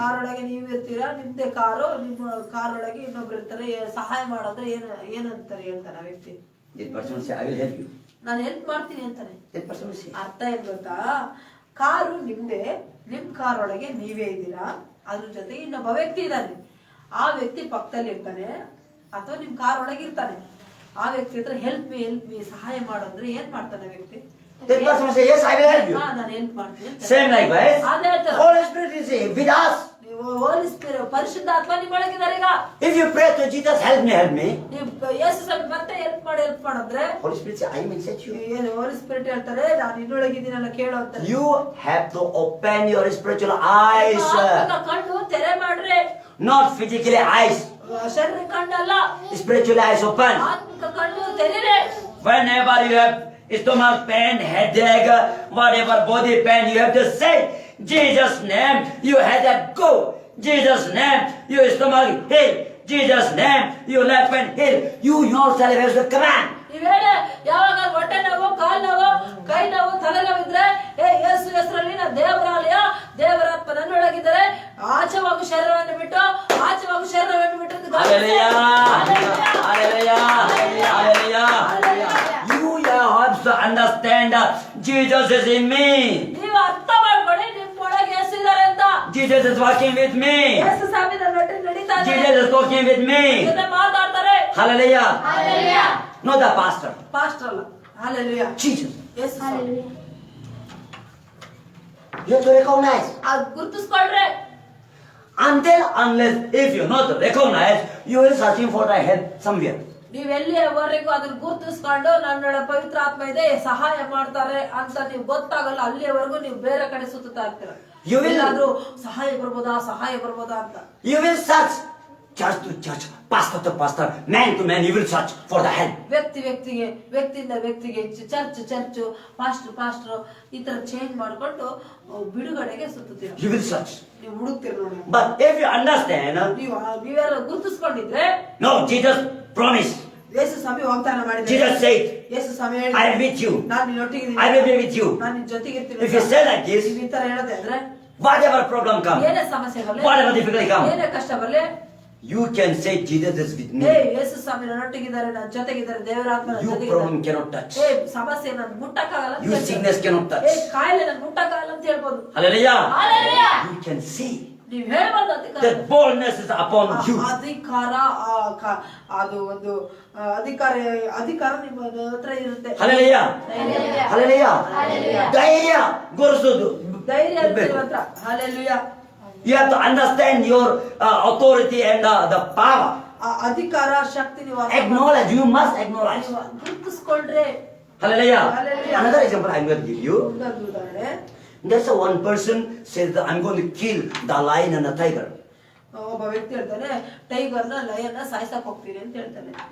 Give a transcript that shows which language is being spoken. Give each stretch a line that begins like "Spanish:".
Kannada: ಕಾರೊಳಗೆ ನೀವು ಇರ್ತೀರಾ, ನಿಮ್ದೇ ಕಾರು, ನಿಮ್ಮ ಕಾರೊಳಗೆ ಇನ್ನೊಬ್ರು ಇರ್ತಾರೆ, ಸಹಾಯ ಮಾಡೋದ್ರೆ ಏನಂತಾರೆ ಹೇಳ್ತಾನೆ ಆ ವ್ಯಕ್ತಿ.
English: That person will say, I will help you.
Kannada: ನಾನು ಹೆಲ್ಪ್ ಮಾಡ್ತೀನಿ ಅಂತಾನೆ.
English: That person will say.
Kannada: ಅರ್ಥ ಏನ್ ಗೊತ್ತಾ? ಕಾರು ನಿಮ್ದೇ, ನಿಮ್ ಕಾರೊಳಗೆ ನೀವೇ ಇದ್ದೀರಾ, ಅದ್ರ ಜೊತೆಗೆ ಇನ್ನೊಬ್ಬ ವ್ಯಕ್ತಿ ಇದ್ದಾನೆ, ಆ ವ್ಯಕ್ತಿ ಪಕ್ಕದಲ್ಲಿ ಇರ್ತಾನೆ ಅಥವಾ ನಿಮ್ ಕಾರ್ ಒಳಗೆ ಇರ್ತಾನೆ. ಆ ವ್ಯಕ್ತಿ ಹತ್ರ ಹೆಲ್ಪ್ ಮೀ ಸಹಾಯ ಮಾಡೋದ್ರೆ ಏನ್ ಮಾಡ್ತಾನೆ ವ್ಯಕ್ತಿ?
English: That person will say, yes, I will help you.
Kannada: ನಾನು ಹೆಲ್ಪ್ ಮಾಡ್ತೀನಿ.
English: Same likewise,
Kannada: ಅದೇ ತರ
English: Holy Spirit is with us.
Kannada: ನೀವು ಹೋಲಿ ಸ್ಪಿರಿಟ್ ಪರಿಶುದ್ಧ ಆತ್ಮ ನಿಮ್ಮೊಳಗಿದ್ದಾರೆ. ಈಗ
English: If you pray to Jesus, help me.
Kannada: ನೀವು ಯೇಸು ಸ್ವಾಮಿ ಮತ್ತೆ ಹೆಲ್ಪ್ ಮಾಡಿದ್ರೆ
English: Holy Spirit say, I am inside you.
Kannada: Holi spirit ಹೇಳ್ತಾರೆ, ನಾನು ಇನ್ನೊಳಗಿದ್ದೀನಲ್ಲ ಕೇಳು ಅಂತಾರೆ.
English: You have to open your spiritual eyes.
Kannada: ಆತ್ಮಿಕ ಕಣ್ಣು ತೆರೆ ಮಾಡ್ರಿ.
English: Not physically eyes.
Kannada: ಶರೀರ ಕಣ್ಣಲ್ಲ,
English: Spiritual eyes open.
Kannada: ಆತ್ಮಿಕ ಕಣ್ಣು ತೆರೀರಿ.
English: Whenever you have stomach pain, headache, whatever body pain, you have to say, Jesus' name, you headache go. Jesus' name, your stomach heal. Jesus' name, your left pain heal. You yourself have the command.
Kannada: ನೀವ್ ಹೇಳಿ, ಯಾವಾಗ ಹೊಟ್ಟೆ ನೋವು, ಕಾಲ್ ನೋವು, ಕೈ ನೋವು, ತಲೆ ನೋವಿದ್ರೆ, ಯೇಸು ಹೆಸರಲ್ಲಿ ನಾ ದೇವರಾಲಯ, ದೇವರಾತ್ಮ ನನ್ನೊಳಗಿದ್ದಾರೆ, ಆಚೆವಾಗು ಶರೀರವನ್ನು ಬಿಟ್ಟು ಅಂತ
English: Hallelujah. Hallelujah. Hallelujah. You have to understand Jesus is in me.
Kannada: ನೀವು ಅರ್ಥ ಮಾಡ್ಕೊಳ್ಳಿ, ನಿಮ್ಮೊಳಗೆ ಯೇಸು ಇದ್ದಾರೆ ಅಂತ.
English: Jesus is walking with me.
Kannada: ಯೇಸು ಸ್ವಾಮಿ ನನ್ನ ಒಟ್ಟಿಗೆ ನಡೀತಾ ಇದ್ದಾರೆ,
English: Jesus is talking with me.
Kannada: ಜೊತೆ ಮಾತಾಡ್ತಾರೆ.
English: Hallelujah. Hallelujah. Not the pastor.
Kannada: Pastor ಅಲ್ಲ.
English: Hallelujah. Jesus.
Kannada: Yesu Swami.
English: You have to recognize.
Kannada: ಅದ್ ಗುರುತಿಸ್ಕೊಳ್ರಿ.
English: Unless if you not recognize, you will searching for the help somewhere.
Kannada: ನೀವ್ ಎಲ್ಲಿವರೆಗೂ ಅದನ್ನ ಗುರುತಿಸ್ಕೊಂಡು ನನ್ನೊಳ ಪವಿತ್ರ ಆತ್ಮ ಇದೆ, ಸಹಾಯ ಮಾಡ್ತಾರೆ ಅಂತ ನೀವು ಗೊತ್ತಾಗಲ್ಲ, ಅಲ್ಲಿಯವರೆಗೂ ನೀವು ಬೇರೆ ಕಡೆ ಸುತ್ತಾ ಇರ್ತೀರ. ಎಲ್ಲಾದ್ರೂ ಸಹಾಯ ಬರ್ಬೋದಾ ಅಂತ.
English: You will search church to church, pastor to pastor, man to man. You will search for the help.
Kannada: ವ್ಯಕ್ತಿಯಿಂದ ವ್ಯಕ್ತಿಗೆ, ಚರ್ಚ್, ಪಾಸ್ಟರ್ ಈ ತರ ಚೇಂಜ್ ಮಾಡ್ಕೊಂಡು ಬಿಡುಗಡೆಗೆ ಸುತ್ತೀರ.
English: You will search.
Kannada: ನೀವು ಹುಡುಕ್ತೀರ ನೋಡಿ.
English: But if you understand,
Kannada: ನೀವ್ಯಾರು ಗುರುತಿಸ್ಕೊಂಡಿದ್ರೆ,
English: no, Jesus promised.
Kannada: ಯೇಸು ಸ್ವಾಮಿ ವಾಗ್ದಾನ ಮಾಡಿದ್ದಾರೆ.
English: Jesus said,
Kannada: Yesu Swami
English: I am with you.
Kannada: ನಾನು ನಿನ್ನೊಟ್ಟಿಗಿದ್ದೀನಿ,
English: I will be with you.
Kannada: ನಾನು ನಿನ್ನ ಜೊತೆಗಿರ್ತೀನಿ.
English: If you say like this,
Kannada: ನೀವು ಈ ತರ ಹೇಳೋದೇ ಅಂದ್ರೆ,
English: whatever problem comes,
Kannada: ಏನೇ ಸಮಸ್ಯೆ ಬರಲಿ,
English: whatever difficulty comes,
Kannada: ಏನೇ ಕಷ್ಟ ಬರಲಿ,
English: you can say Jesus is with me.
Kannada: ಯೇಸು ಸ್ವಾಮಿ ನನ್ನೊಟ್ಟಿಗಿದ್ದಾರೆ, ನನ್ನ ಜೊತೆಗಿದ್ದಾರೆ, ದೇವರಾತ್ಮ ನನ್ನ
English: Your
Kannada: ಜೊತೆಗಿದ್ದಾರೆ.
English: problem cannot touch.
Kannada: ಸಮಸ್ಯೆ ನಾನು ಮುಟ್ಟಕ್ಕಾಗಲ್ಲ ಅಂತ
English: Your
Kannada: ಹೇಳ್ಬೋದು.
English: sickness cannot touch.
Kannada: ಕಾಯಿಲೆ ನಾನು ಮುಟ್ಟಕ್ಕಾಗಲ್ಲ ಅಂತ ಹೇಳ್ಬೋದು.
English: Hallelujah. Hallelujah. You can see
Kannada: ನೀವು ಹೇಳ್ಬಾರ್ದು ಅಧಿಕಾರ.
English: That boldness is upon you.
Kannada: ಅಧಿಕಾರ ಅದು ಒಂದು ಅಧಿಕಾರ ನಿಮ್ಮ ಹತ್ರ ಇರುತ್ತೆ.
English: Hallelujah. Hallelujah.
Kannada: ಧೈರ್ಯ ಗೊರಿಸೋದು. ಧೈರ್ಯ ಇರುತ್ತೆ ನಿಮ್ಮ ಹತ್ರ.
English: Hallelujah. You have to understand your authority and the power.
Kannada: ಅಧಿಕಾರ ಶಕ್ತಿ ನೀವು
English: Acknowledge. You must acknowledge.
Kannada: ಗುರುತಿಸ್ಕೊಂಡ್ರೆ.
English: Hallelujah. Hallelujah. Another example I'm going to give you.
Kannada: ಇನ್ನೊಂದು ಉದಾಹರಣೆ.
English: There's one person says that I'm going to kill the lion and the tiger.
Kannada: ಒಬ್ಬ ವ್ಯಕ್ತಿ ಹೇಳ್ತಾನೆ ಟೈಗರ್ನ ಲಯನ್ನ ಸಾಯಿಸಕ್ ಹೋಗ್ತೀನಿ ಅಂತ ಹೇಳ್ತಾನೆ.